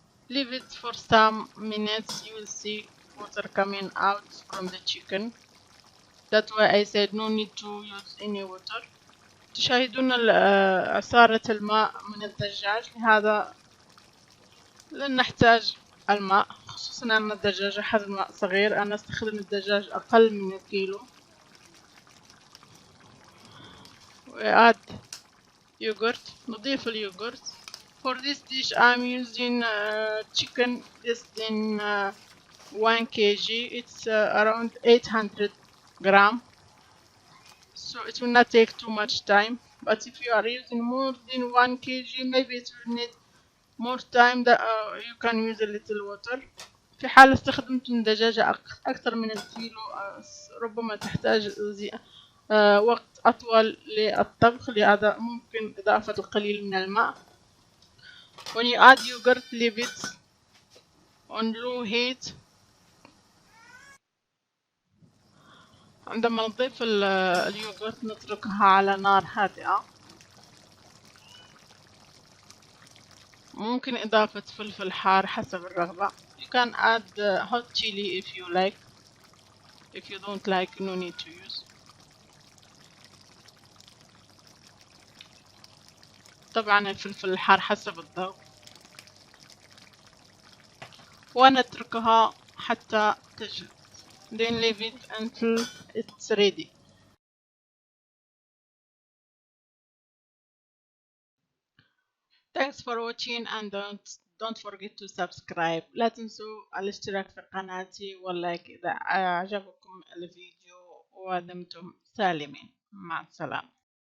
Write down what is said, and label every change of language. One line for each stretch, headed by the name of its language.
English: Leave it for some minutes, you will see water coming out from the chicken. That's why I said no need to use any water.
Arabic: تشاهدون عصارة الماء من الدجاج، لهذا لن نحتاج الماء. خصوصا أن الدجاجة حجمها صغير، أنا استخدم الدجاج أقل من الكيلو. وأد يogurt، نضيف اليوغورت.
English: For this dish I'm using chicken less than 1 kg. It's around 800 gram, so it will not take too much time. But if you are using more than 1 kg, maybe it will need more time that you can use a little water.
Arabic: في حال استخدمت دجاجة أكثر من الكيلو ربما تحتاج وقت أطول للطبخ، لهذا ممكن إضافة القليل من الماء.
English: When you add yogurt, leave it on low heat.
Arabic: عندما نضيف اليوغurt نتركها على نار هادئة. ممكن إضافة فلفل حار حسب الرغبة.
English: You can add hot chili if you like. If you don't like, no need to use.
Arabic: طبعا الفلفل الحار حسب الذوق. ونتركها حتى تجهز.
English: Then leave it until it's ready. Thanks for watching and don't forget to subscribe.
Arabic: لا تنسوا الاشتراك في قناتي واللايك إذا أعجبكم الفيديو ودمتم سالمين. مع السلامة.